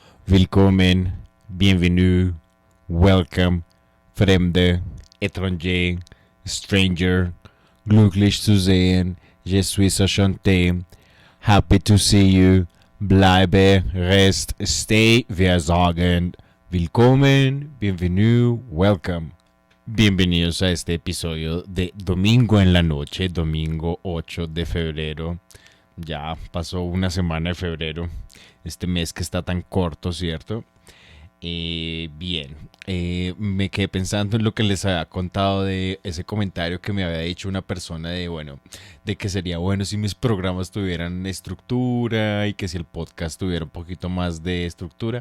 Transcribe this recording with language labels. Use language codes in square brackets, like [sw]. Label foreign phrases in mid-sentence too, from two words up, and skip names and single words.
[en] Willkommen, bienvenue, welcome, Fremde, étranger, stranger, [de] glücklich zu sehen, [fr] je suis enchanté, [en] happy to see you, bleibe, rest, stay, [de] wir sagen, willkommen, bienvenue, welcome. [es] Bienvenidos a este episodio de Domingo en la Noche, domingo 8 de febrero. Ya pasó una semana de febrero, este mes que está tan corto, ¿cierto? Bien, me quedé pensando en lo que les había contado de ese comentario que me había dicho una persona de, bueno, de que sería bueno si mis programas tuvieran estructura y que si el podcast tuviera un poquito más de estructura.